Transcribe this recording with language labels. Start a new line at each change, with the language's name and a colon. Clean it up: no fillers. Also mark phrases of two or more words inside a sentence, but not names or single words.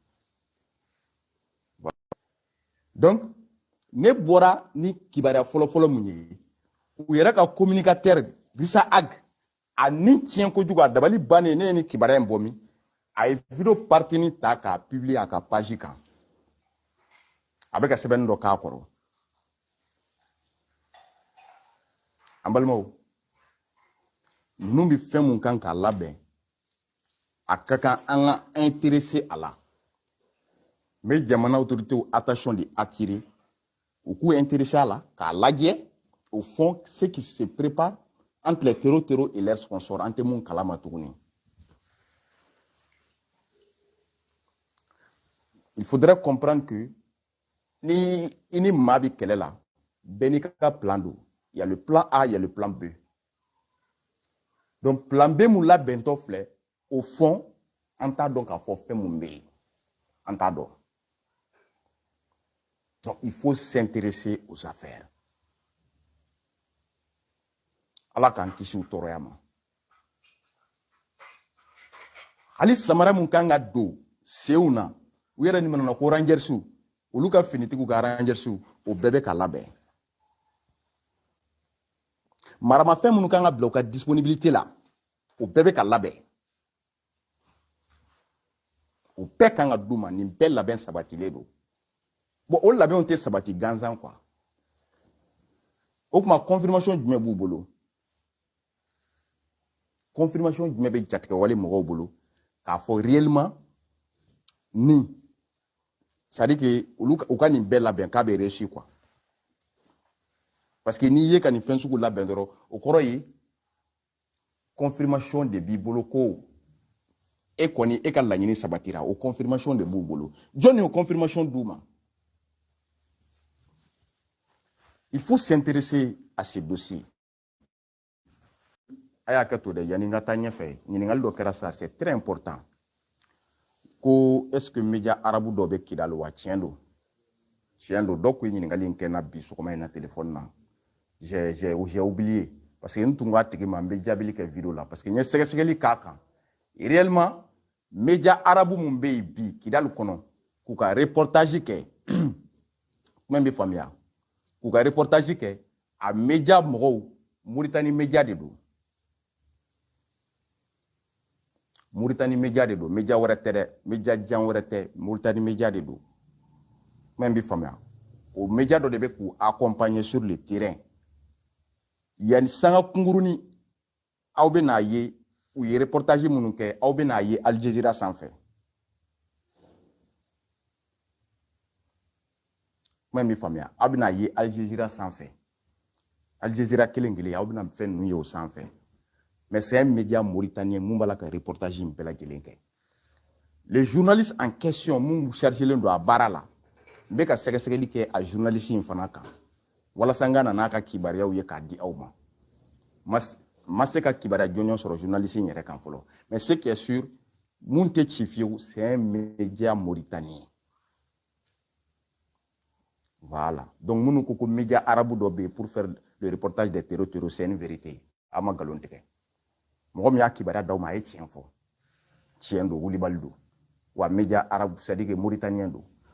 Bambara: donc ne bɔra ni kibaruya fɔlɔfɔlɔ mun ye u yɛrɛ ka communicateur Rissa Ag a ni tiɲɛ kojugu a dabali bannen ne ye ni kibaruya in bɔ min a ye video partini ta k'a publier a ka page kan a bɛ ka sɛbɛnni dɔ k'a kɔrɔ an balimaw ninnu bɛ fɛn mun kan k'a labɛn a ka kan an ka intéressé a la n bɛ jamana
French: autorités attention de attirer
Bambara: u k'u intéressé a la k'a lajɛ
French: au fond ce qui se prépare entre les terreaux et leurs sponsors
Bambara: an tɛ mun kalama tuguni
French: il faudrait comprendre que
Bambara: ni i ni maa bɛ kɛlɛ la bɛɛ n'i ka plan don
French: il y a le plan A il y a le plan B donc plan B
Bambara: mun labɛntɔ filɛ
French: au fond
Bambara: an t'a dɔn k'a fɔ fɛn mun bɛ yen an t'a dɔn
French: donc il faut s'intéresser aux affaires
Bambara: ala k'an kisi u tɔɔrɔya ma hali samara mun kan ka don senw na u yɛrɛ ni mana ko rangersiw olu ka finitigiw ka rangersiw o bɛɛ bɛ ka labɛn maramafɛn minnu kan ka bila u ka disponibilité la o bɛɛ bɛ ka labɛn o bɛɛ kan ka d'u ma nin bɛɛ labɛn sabatilen don bon o labɛnw tɛ sabati gansan quoi o kuma confirmation jumɛn b'u bolo confirmation jumɛn bɛ jatigɛwale mɔgɔw bolo k'a fɔ réellement ni
French: c'est-à-dire que
Bambara: u ka nin bɛɛ labɛn k'a bɛ réussir quoi
French: parce que
Bambara: n'i ye ka nin fɛn sugu labɛn dɔrɔn o kɔrɔ ye confirmation de b'i bolo ko e kɔni e ka laɲini sabatira o confirmation de b'u bolo jɔn y'o confirmation d'u ma
French: il faut s'intéresser à ce dossier
Bambara: a y'a kɛ to dɛ yanni n ka taa ɲɛfɛ ɲininkali dɔ kɛra sa
French: c'est très important
Bambara: ko est-ce que média arabu dɔ bɛ Kidali wa tiɲɛ don dɔ ko ye ɲininkali in kɛ n na bi sɔgɔma in na téléphone na
French: j'ai oublié parce que
Bambara: n tun k'a tigi ma n bɛ jaabili kɛ vidéo la
French: parce que
Bambara: n ye sɛgɛsɛgɛli k'a kan réellement média arabu mun bɛ yen bi Kidali kɔnɔ k'u ka reportage kɛ kuma in bɛ faamuya k'u ka reportage kɛ a média mɔgɔw Mauritanie média de don Mauritanie média de don média wɛrɛ tɛ dɛ média jan wɛrɛ tɛ Mauritanie média de don kuma in bɛ faamuya o média dɔ de bɛ k'u
French: accompagner sur le terrain
Bambara: yanni sanga kungurunin aw bɛ n'a ye u ye reportage minnu kɛ aw bɛ n'a ye Al Jazeera sanfɛ kuma in bɛ faamuya aw bɛ n'a ye Al Jazeera sanfɛ Al Jazeera kelen kelen aw bɛ na fɛn ninnu ye o sanfɛ
French: mais c'est un média mauritanien
Bambara: mun b'a la ka reportage in bɛɛ lajɛlen kɛ
French: les journalistes en question
Bambara: mun chargelen don a baara la n bɛ ka sɛgɛsɛgɛli kɛ a journaliste in fana kan walasa n ka na n'a ka kibaruyaw ye k'a di aw ma ma se ka kibaruya jɔnjɔn sɔrɔ journaliste in yɛrɛ kan fɔlɔ
French: mais ce qui est sûr
Bambara: mun tɛ ci fiyewu
French: c'est un média mauritanien voilà donc
Bambara: minnu ko ko média arabu dɔ bɛ yen
French: pour faire le reportage des terreaux c'est une vérité
Bambara: a ma nkalon tigɛ mɔgɔ min y'a kibaruya d'aw ma a ye tiɲɛ fɔ tiɲɛ don wulibali don wa média arabu
French: c'est à dire que
Bambara: mauritanien don